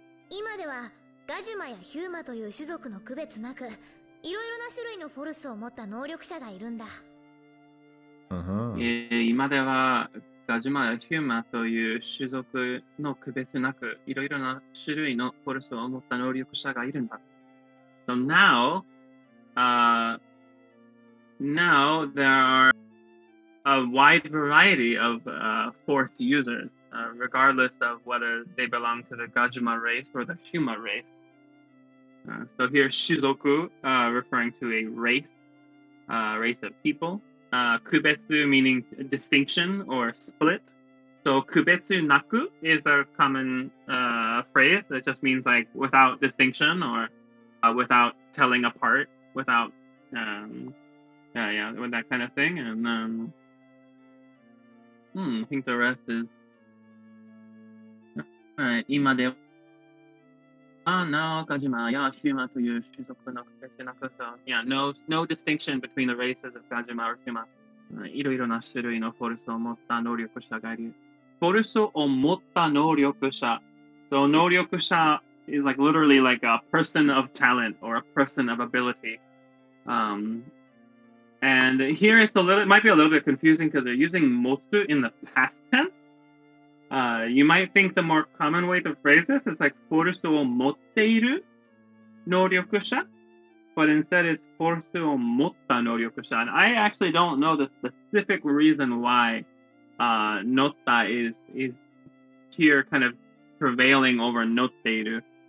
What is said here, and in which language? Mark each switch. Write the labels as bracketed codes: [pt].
[ja] 今ではガジュマやヒューマという種族の区別なく、いろいろな種類のフォルスを持った能力者がいるんだ。今ではガジュマやヒューマという種族の区別なく、いろいろな種類のフォルスを持った能力者がいるんだ。 [en] So now, now there are a wide variety of Force users, regardless of whether they belong to the Gajima race or the Hyuma race. So here, Shizoku, referring to a race, race of people. Kubetsu meaning distinction or split. So kubetsu naku is a common phrase that just means like without distinction or without telling apart, without with that kind of thing. And I think the rest is [ja] 今ではno Gajima ya Hyuma という種族の区別なく [en] so yeah, no distinction between the races of Gajima or Hyuma. [ja] いろいろな種類のフォルスを持った能力者がいる。フォルスを持った能力者。 [en] So 能力者 is like literally like a person of talent or a person of ability. And here it's it might be a little bit confusing because they're using motsu in the past tense. You might think the more common way to phrase this is like [ja] フォルスを持っている能力者, [en] but instead it's [ja] フォルスを持った能力者. [en] And I actually don't know the specific reason why notta is here kind of prevailing over [ja] 乗っている.